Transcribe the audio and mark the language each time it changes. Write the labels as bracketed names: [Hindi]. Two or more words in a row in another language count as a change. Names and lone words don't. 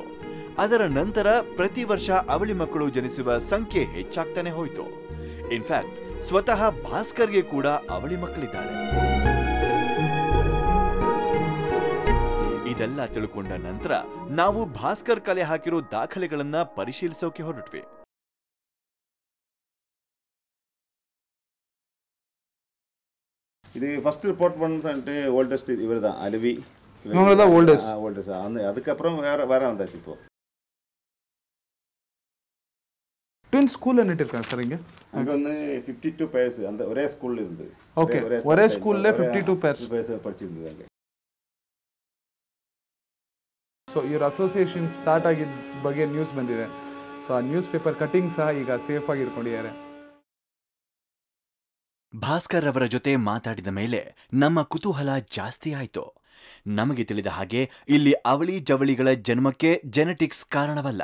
[Kannada] ಅದರ ನಂತರ ಪ್ರತಿ ವರ್ಷ ಅವಳಿ ಮಕ್ಕಳು ಜನಿಸುವ ಸಂಖ್ಯೆ ಹೆಚ್ಚಾಗ್ತಾನೆ ಹೋಯಿತು. ಇನ್ಫ್ಯಾಕ್ಟ್ ಸ್ವತಃ ಭಾಸ್ಕರ್ಗೆ ಕೂಡ ಅವಳಿ ಮಕ್ಕಳಿದ್ದಾಳೆ. ಇದೆಲ್ಲ ತಿಳ್ಕೊಂಡ ನಂತರ ನಾವು ಭಾಸ್ಕರ್ ಕಲೆ ಹಾಕಿರೋ ದಾಖಲೆಗಳನ್ನ ಪರಿಶೀಲಿಸೋಕೆ ಹೊರಟ್ವಿ. [Tamil] இது [English] first report [Tamil] பண்ணது ஓல்டஸ்ட் இவர் தான், அலவி. இவங்க தான் ஓல்டஸ்ட். அதுக்கப்புறம் வேற வந்தாச்சு. இப்போ ட்வின் ஸ்கூல்ல நிட்டிருக்காங்க சார். அங்க வந்து 52 பேர்ஸ் அந்த ஒரே ஸ்கூல்ல இருந்து. ஓகே, ஒரே ஸ்கூல்ல 52 பேர்ஸ் படிச்சிருந்தாங்க. [Kannada] ಸೊ ಇವ್ರ [English] association start [Kannada] ಆಗಿದ್ದ ಬಗ್ಗೆ ನ್ಯೂಸ್ ಬಂದಿದೆ. ಸೊ ಆ [English] news paper cutting [Kannada] ಸಹ ಈಗ ಸೇಫ್ ಆಗಿ ಇಟ್ಕೊಂಡಿದ್ದಾರೆ. ಭಾಸ್ಕರ್ ಅವರ ಜೊತೆ ಮಾತಾಡಿದ ಮೇಲೆ ನಮ್ಮ ಕುತೂಹಲ ಜಾಸ್ತಿ ಆಯಿತು. ನಮಗೆ ತಿಳಿದ ಹಾಗೆ ಇಲ್ಲಿ ಅವಳಿ ಜವಳಿಗಳ ಜನ್ಮಕ್ಕೆ ಜೆನೆಟಿಕ್ಸ್ ಕಾರಣವಲ್ಲ.